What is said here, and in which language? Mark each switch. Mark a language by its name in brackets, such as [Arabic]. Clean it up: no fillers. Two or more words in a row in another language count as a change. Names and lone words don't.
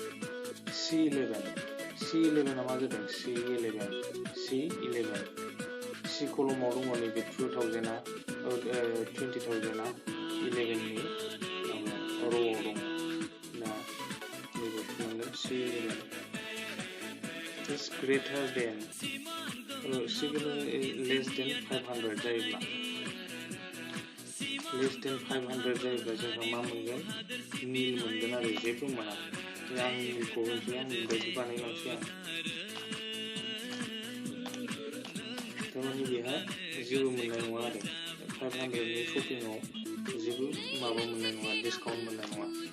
[Bodo] C11 मा जादों C11 C कलमाव दङ नैबे 2000 20,000 11नि र'आव दङ दा नैबे मोनगोन [English] C11 is greater than less than 500 [Bodo] जायोब्ला [English] less than 500 [Bodo] जायोब्ला जोंहा मा मोनगोन नील मोनगोन आरो जेबो मोना आं नीलखौ होनसै आं बायदि बानायलांसै आं थारमाने बेहा जेबो मोननाय नङा आरो 500नि शपिंआव जेबो माबा मोननाय नङा डिसकाउन्ट मोननाय नङा